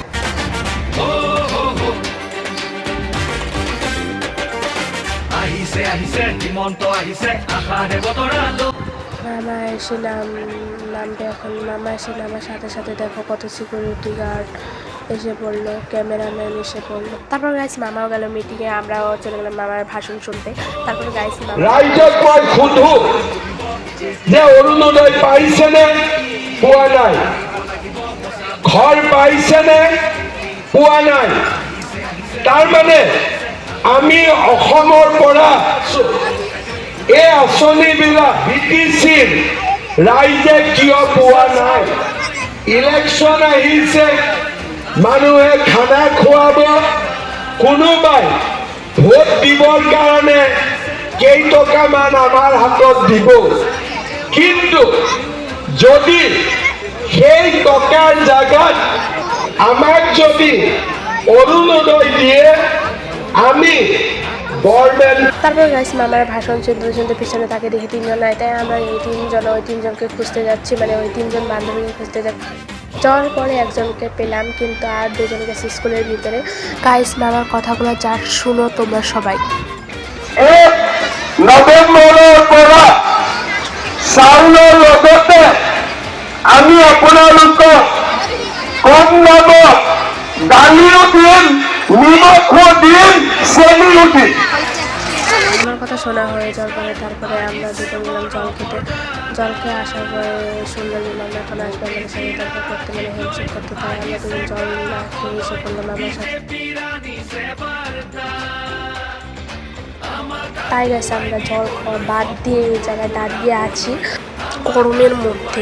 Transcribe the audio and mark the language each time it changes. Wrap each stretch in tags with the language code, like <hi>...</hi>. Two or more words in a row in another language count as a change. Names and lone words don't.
<bn>মামা এসে নামবে এখন। মামা এসে নামার সাথে সাথে দেখো কত</bn> <en>security guard</en> <bn>এসে পড়লো, ক্যামেরাম্যান এসে পড়লো। তারপর গাইস মামাও গেল মিটিংয়ে, আমরাও চলে গেলাম মামার ভাষণ শুনতে। তারপর গাইস</bn> <as>যে অরুণোদয় পাইছে নে পোৱা নাই, ঘৰ পাইছে নে পোৱা নাই। তাৰ আমি অসমৰ পৰা এই আঁচনিবিলাক BTCৰ ৰাইজে কিয় পোৱা নাই? ইলেকশ্যন আহিছে, মানুহে খানা খুৱাব, কোনোবাই ভোট দিবৰ কাৰণে কেইটকামান আমাৰ হাতত দিব, কিন্তু যদি সেই টকাৰ জায়গাত আমাক যদি অরুণোদয় দিয়ে আমি গভর্নমেন্ট।</as> <bn>তারপর গাইস মামার ভাষণ শুনতে পিছনে তাকে দেখে 3 জন নাই, তাই আমরা ওই 3 জনকে খুঁজতে যাচ্ছি, ওই 3 জন বান্ধবীকে খুঁজতে যাচ্ছি। যাওয়ার পরে একজনকে পেলাম, কিন্তু আর 2 জন গেছে স্কুলের ভিতরে। গাইস মামার কথাগুলো যা শুনো তোমরা সবাই।</bn> <as>নৱেম্বৰৰ পৰা চাউলৰ লগতে আমি আপোনালোকক কম দামত দালিও দিম, নিমখো দিম, চেনিও দিম।</as> <bn>আমার কথা শোনা হয়ে যাওয়ার পরে তারপরে আমরা দুটো গেলাম জল খেতে। জল খেয়ে আসার পরে শুনলাম যে মামা এখন আসবে আমাদের সাথে তর্ক করতে, হ্যান্ডশেক করতে। তাই আমরা দুজন জল না খেয়ে এসে করলাম আমার সাথে। তাই গেছে আমরা জল খাওয়া বাদ দিয়ে এই জায়গায় দাঁড়িয়ে আছি গরমের মধ্যে।</bn>